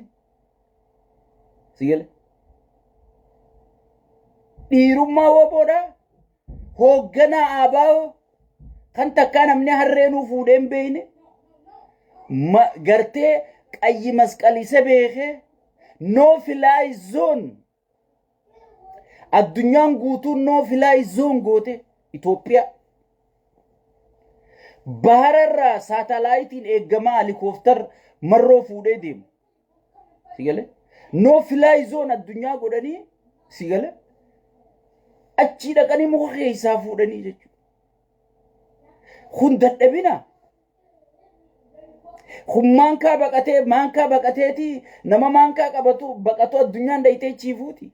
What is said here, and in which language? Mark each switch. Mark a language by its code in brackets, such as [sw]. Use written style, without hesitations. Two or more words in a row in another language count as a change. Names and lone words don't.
[om] Sigale. Dhiirummaa waboodhaa hoogganaa aabaa'oo kan takkaa namni harreenuu fuudhee hin beekne gartee qayyi masqalisa beekee [en] no fly zone [om] addunyaan guutuun [en] no fly zone [om] goote Itoophiyaa bahararraa saatalaayitiin eeggamaa helikooftara marroo fuudhee deemu sigale [en] no fly zone [om] addunyaa godhanii sigale achi dhaqanii muka keessaa fuudhanii jechuudha. Kun dadhabina. Kun maankaa baqateeti nama maankaa baqatu addunyaan dhayitee chiifuuti.